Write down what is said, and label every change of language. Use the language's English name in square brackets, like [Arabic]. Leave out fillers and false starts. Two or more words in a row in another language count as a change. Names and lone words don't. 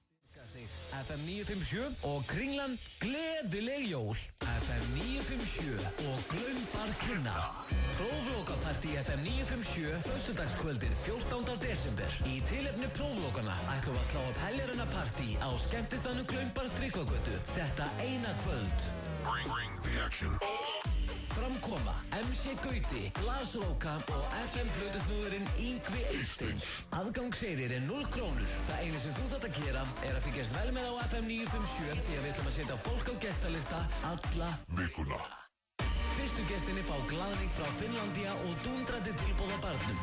[Icelandic] FM 957 og Kringlan gleðileg jól. FM 957 og Glaumbar kynna. Próflokapartí FM 957 föstudagskvöldið 14. desember. Í tilefni próflokana ætlum að slá upp heljarinnar partí á skemmtistaðnum Glaumbar Tryggvagötu þetta eina kvöld. [English] Bring the action. [Icelandic] Framkoma, MC Gauti, Glasróka og FM-plötusnúðurinn Yngvi Eysteins. Aðgangsseyrir 0 krónur. Það einu sem þú þarft að gera að fylgjast vel með á FM 957 því að við ætlum að setja fólk á gestalista alla vikuna. Fyrstu gestinni fá glaðning frá Finnlandia og dúndrandi tilboð á barnum.